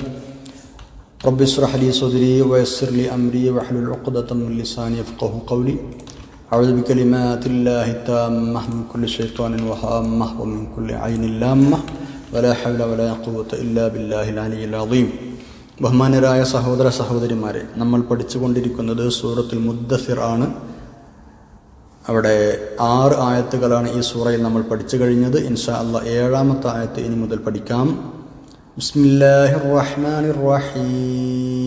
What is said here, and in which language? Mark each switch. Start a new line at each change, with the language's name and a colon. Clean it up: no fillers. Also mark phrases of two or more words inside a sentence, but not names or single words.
Arabic: رب اشرح لي صدري ويسر لي أمري واحلل عقدة من لساني يفقهوا قولي. أعوذ بكلمات الله التامة من كل شيطان وهامة ومن كل عين لامة ولا حول ولا قوة إلا بالله العلي العظيم.
Malayalam: ബഹുമാനരായ സഹോദര സഹോദരിമാരെ, നമ്മൾ പഠിച്ചുകൊണ്ടിരിക്കുന്നത് സൂറത്തുൽ മുദ്ദസിർ ആണ്. അവിടെ 6 ആയത്തുകളാണ് ഈ സൂറയിൽ നമ്മൾ പഠിച്ചു കഴിഞ്ഞത്.
Arabic: إن شاء الله
Malayalam: 7ാമത്തെ ആയത്ത് ഇനി മുതൽ പഠിക്കാം.
Arabic: بسم الله الرحمن الرحيم.